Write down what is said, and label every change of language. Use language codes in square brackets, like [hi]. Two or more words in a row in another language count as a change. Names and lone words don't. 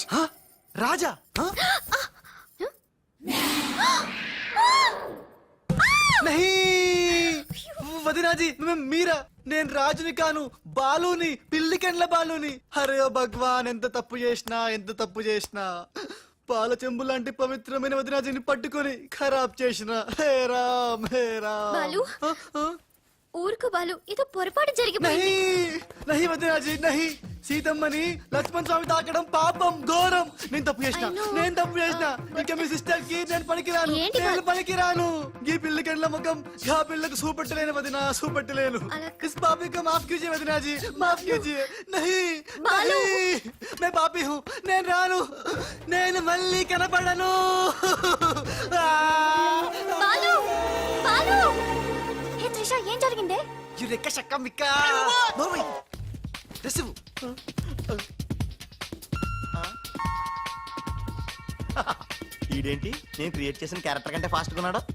[te] రాజా? వదినాజీ, మీరా? నేను రాజుని కాను, బాలుని, పిల్లికెండ్ల బాలుని. అరే భగవాన్, ఎంత తప్పు చేసినా పాల చెంబు లాంటి పవిత్రమైన వదినాజీని పట్టుకొని ఖరాబ్ చేసిన. హే రామ్, హే రామ్. బాలు, ఊరుకు బాలు, ఇది పొరపాటు జరిగిపోయింది. [hi] नहीं वदिनाजी, नहीं. [te] సీతమ్మని లక్ష్మణ్ స్వామి తాకడం పాపం, ఘోరం. నేను తప్పు చేసిన. ఇంకా మీ సిస్టర్ కి నేను పనికిరాను. ఈ పిల్లకెళ్ళ ముఖం ఆ పిల్లకు చూపెట్టలేను వదినా, చూపెట్టలేను. [hi] इस पापी को माफ कीजिए वदना जी, माफ कीजिए. नहीं, मैं पापी हूँ. [te] నేను రాను, నేను మళ్ళీ కనపడను. బాలు, బాలు. హే త్రిష, ఏం జరిగిందే? యురెక్క షక్క మిక్క. నోర్మై రిసివ్. ఈడేంటి నేను క్రియేట్ చేసిన క్యారెక్టర్ కంటే ఫాస్ట్ గా ఉన్నాడు.